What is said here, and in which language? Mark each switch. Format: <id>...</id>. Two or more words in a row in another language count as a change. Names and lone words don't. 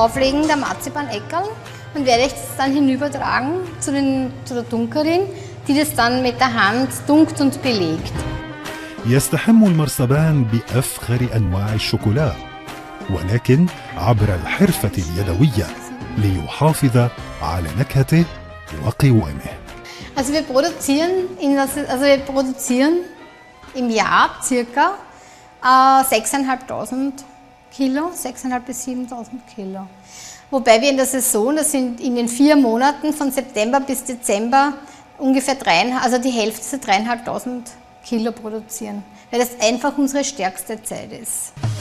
<de>Auflegen der Marzipan-Eckerl und werde ich das dann hinübertragen zu der Dunkerin, die das dann mit der Hand dunkt und belegt.</de> <ar>يستحم المرصبان بأفخر أنواع الشوكولا، ولكن عبر الحرفة اليدوية ليحافظ على نكهته وقوامه.</ar> <de>Also wir produzieren im Jahr ca. 6.500 Kilo, 6.500 bis 7.000 Kilo. Wobei wir in der Saison, das sind in den 4 Monaten von September bis Dezember ungefähr die Hälfte der 3.500 Kilo produzieren, weil das einfach unsere stärkste Zeit ist.</de>